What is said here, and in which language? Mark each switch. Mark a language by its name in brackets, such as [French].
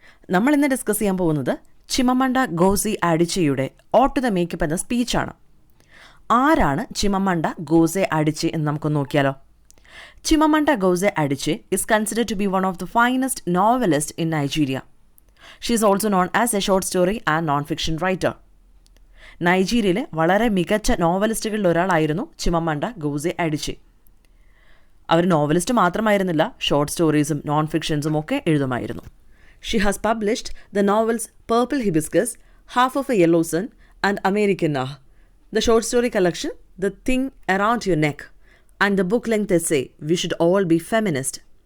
[Malayalam] നമ്മൾ ഇന്ന് ഡിസ്കസ് ചെയ്യാൻ പോകുന്നത് ചിമമണ്ട ഗോസി അഡിച്ചെയുടെ ഓട്ട് ടു ദ മേക്കപ്പ് എന്ന സ്പീച്ചാണ്. ആരാണ് ചിമമണ്ട ഗോസെ അഡിച്ചെ എന്ന് നമുക്ക് നോക്കിയാലോ? [English] Chimamanda Ngozi Adichie is considered to be one of the finest novelists in Nigeria. She is also known as a short story and non-fiction writer. [Malayalam] നൈജീരിയയിലെ വളരെ മികച്ച നോവലിസ്റ്റുകളിൽ ഒരാളായിരുന്നു ചിമമണ്ട ഗോസെ അഡിച്ചെ. അവർ നോവലിസ്റ്റ് മാത്രമായിരുന്നില്ല, ഷോർട്ട് സ്റ്റോറീസും നോൺ ഫിക്ഷൻസും ഒക്കെ എഴുതുമായിരുന്നു. [English] She has published the novels purple hibiscus, half of a yellow sun and Americanah, the short story collection the thing around your neck and the book length essay we should all be feminist.